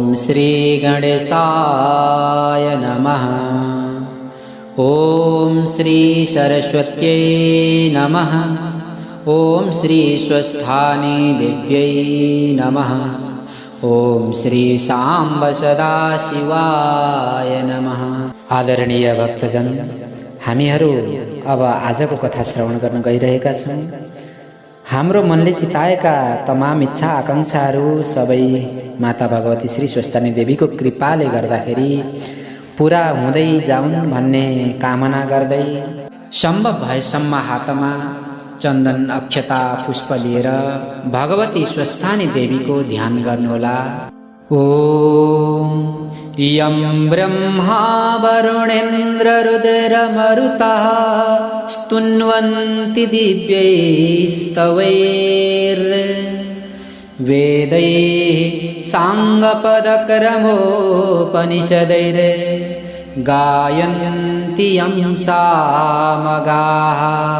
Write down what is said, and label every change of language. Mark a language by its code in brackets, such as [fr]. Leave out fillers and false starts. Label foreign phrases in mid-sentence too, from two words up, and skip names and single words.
[sa] श्री गणेशाय नमः। ॐ श्री सरस्वत्यै नमः। ॐ श्री स्वस्थानी देव्यै नमः। ॐ श्री सांब सदाशिवाय नमः। [ne] आदरणीय भक्तजन, हामीहरू अब आजको कथा श्रवण गर्न गइरहेका छौँ। हाम्रो मनले चिताएका तमाम इच्छा आकांक्षाहरू सबै माता भगवती श्री स्वस्थानी देवीको कृपाले गर्दाखेरि पुरा हुँदै जाउन् भन्ने कामना गर्दै सम्भव भएसम्म हातमा चन्दन अक्षता पुष्प लिएर भगवती स्वस्थानी देवीको ध्यान गर्नुहोला। [sa] ओम यं ब्रह्मा वरुणेन्द्र रुद्रमरुतः स्तुन्वन्ति दिव्यैस्तवैर्वेदैः साङ्गपदक्रमोपनिषदैः गायन्ति यं सामगाः।